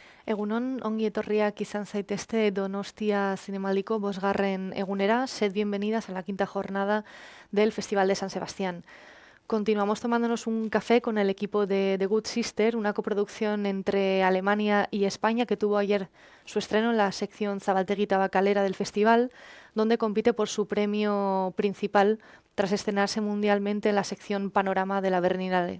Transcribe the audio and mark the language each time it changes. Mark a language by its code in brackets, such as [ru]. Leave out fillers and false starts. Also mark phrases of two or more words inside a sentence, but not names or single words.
[eu] Egunon, ongi etorriak izan zaitezte Donostia Zinemaldiko 5. egunera. [es] Sed bienvenidas a la 5ª jornada del Festival de San Sebastián. Continuamos tomándonos un café con el equipo de The Good Sister, una coproducción entre Alemania y España que tuvo ayer su estreno en la sección Zabaltegi-Tabakalera del festival, donde compite por su premio principal tras estrenarse mundialmente en la sección Panorama de la Berlinale.